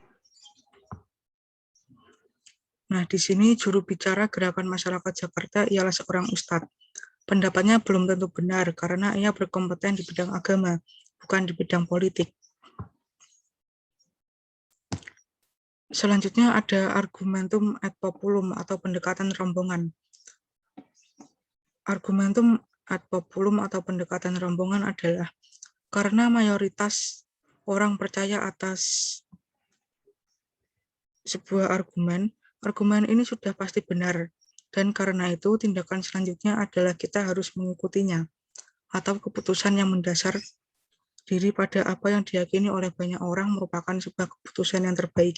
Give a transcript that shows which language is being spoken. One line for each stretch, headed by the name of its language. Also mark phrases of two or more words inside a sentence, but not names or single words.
Indonesian: Nah, di sini juru bicara Gerakan Masyarakat Jakarta ialah seorang ustadz. Pendapatnya belum tentu benar karena ia berkompeten di bidang agama, bukan di bidang politik. Selanjutnya ada
Latin: argumentum ad populum
Indonesian: atau pendekatan rombongan.
Latin: Argumentum ad populum
Indonesian: atau pendekatan rombongan adalah karena mayoritas orang percaya atas sebuah argumen ini sudah pasti benar, dan karena itu tindakan selanjutnya adalah kita harus mengikutinya, atau keputusan yang mendasar diri pada apa yang diyakini oleh banyak orang merupakan sebuah keputusan yang terbaik.